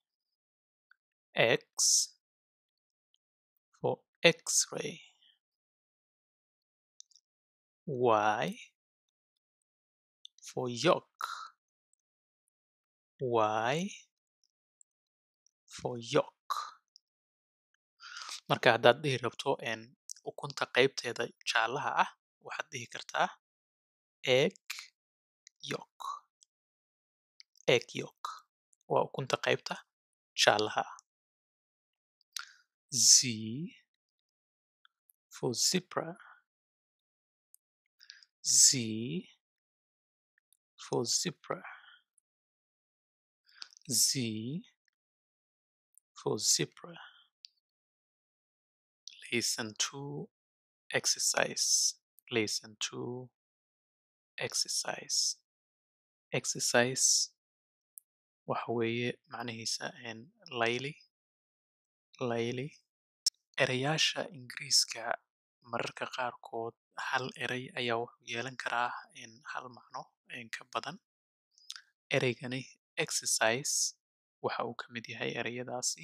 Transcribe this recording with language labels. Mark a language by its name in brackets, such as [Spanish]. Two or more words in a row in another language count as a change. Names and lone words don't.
[English] X for X-ray. Y for yolk. Y for yolk. [Somali] Marka haddaad dhihi rabto ukunta qaybteeda jaalaha ah waxaad dhihi kartaa [English] egg yolk. Egg yolk [Somali] waa ukunta qaybta jaalaha ah. [English] Z for zebra. Z for zebra. Z for zebra. Listen to exercise. Listen to exercise. [Somali] Exercise waxa weeye macnihiisa layli. Layli. Erayaasha ingiriiska mararka qaarkood hal eray ayaa wuxuu yeelan karaa hal macno ka badan. Ereygani exercise waxa uu ka mid yahay ereyadaasi.